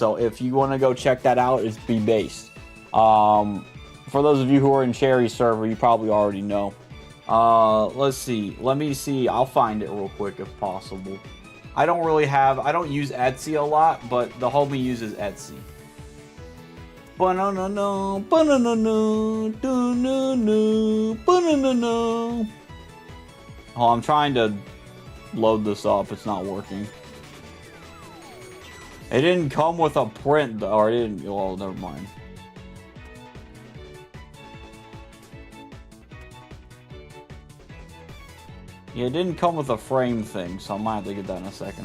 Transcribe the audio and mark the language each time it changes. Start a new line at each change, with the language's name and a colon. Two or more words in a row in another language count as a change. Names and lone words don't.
English: So, if you want to go check that out, it's Be Based. For those of you who are in Cherry server, you probably already know. Let's see. Let me see. I'll find it real quick if possible. I don't use Etsy a lot, but the homie uses Etsy. Ba-na-na-na, ba-na-na-na, do-na-na, ba-na-na-na. Oh, I'm trying to load this up. It's not working. It didn't come with a print, though. Or it didn't. Well, never mind. Yeah, it didn't come with a frame thing, so I might have to get that in a second.